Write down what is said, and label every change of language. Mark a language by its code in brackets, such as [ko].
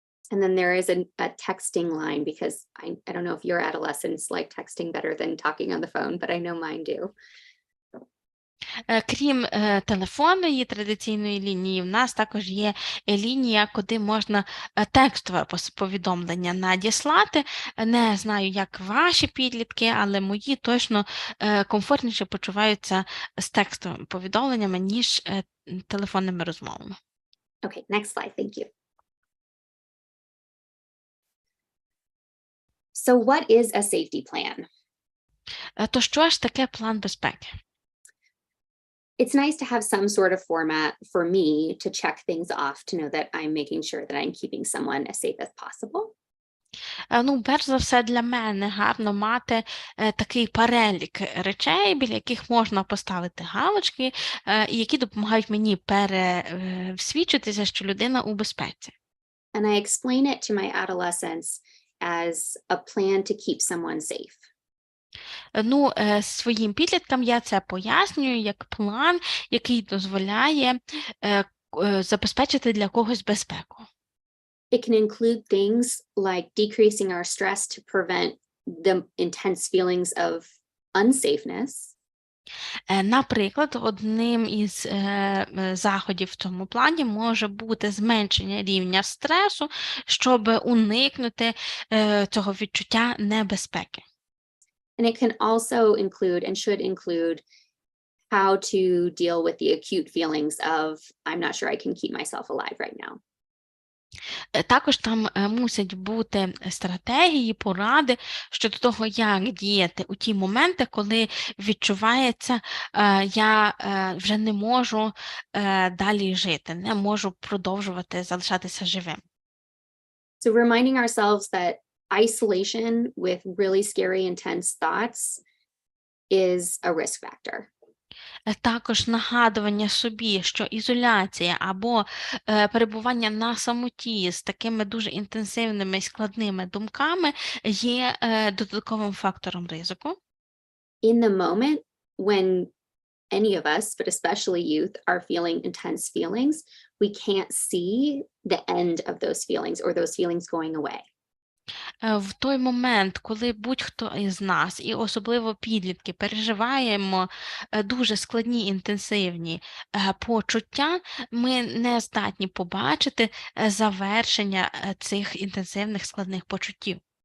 [en] And then there is a texting line because I don't know if your adolescents like texting better than talking on the phone, but I know mine do. [uk] Крім телефонної традиційної лінії, в нас також є лінія, куди можна текстове повідомлення надіслати. Не знаю, як ваші підлітки, але мої точно комфортніше почуваються з текстовими повідомленнями, ніж телефонними розмовами. [en] Okay, next slide, thank you. So what is a safety plan? [uk] То що ж таке план безпеки? [en] It's nice to have some sort of format for me to check things off to know that I'm making sure that I'm keeping someone as safe as possible. [uk] Ну, перш за все, для мене гарно мати такий перелік речей, біля яких можна поставити галочки, і які допомагають мені пересвідчитися, що людина у безпеці. [en] And I explain it to my adolescents as a plan to keep someone safe. [uk] Ну, своїм підліткам я це пояснюю як план, який дозволяє забезпечити для когось безпеку. [en] It can include things like decreasing our stress to prevent the intense feelings of unsafeness. [uk] Наприклад, одним із заходів в цьому плані може бути зменшення рівня стресу, щоб уникнути цього відчуття небезпеки. [en] And it can also include and should include how to deal with the acute feelings of, I'm not sure I can keep myself alive right now. [uk] Також там мусять бути стратегії, поради щодо того, як діяти у ті моменти, коли відчувається, я вже не можу далі жити, не можу продовжувати залишатися живим. [en] So reminding ourselves that isolation with really scary, intense thoughts is a risk factor. [uk] Також нагадування собі, що ізоляція або перебування на самоті з такими дуже інтенсивними і складними думками є додатковим фактором ризику. [en] In the moment when any of us, but especially youth, are feeling intense feelings, we can't see the end of those feelings or those feelings going away. [uk] В той момент, коли будь-хто із нас, і особливо підлітки, переживаємо дуже складні, інтенсивні почуття, ми не здатні побачити завершення цих інтенсивних складних почуттів.